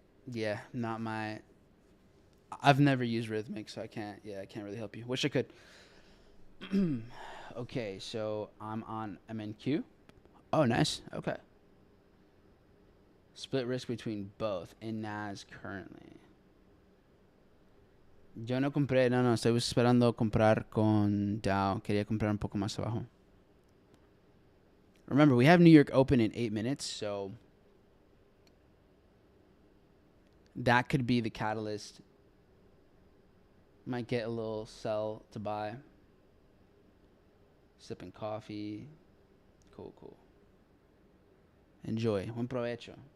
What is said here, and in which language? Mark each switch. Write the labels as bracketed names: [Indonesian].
[English] Yeah, not my. I've never used Rhythmic, so I can't really help you. Wish I could. Okay, so I'm on MNQ. Oh, nice. Okay. Split risk between both in NAS currently. [Spanish] Yo no compré, no, estoy esperando comprar con Dow. Quería comprar un poco más abajo. [English] Remember, we have New York open in 8 minutes, so that could be the catalyst. Might get a little sell to buy. Sipping coffee. Cool. Enjoy. [Spanish] Buen provecho.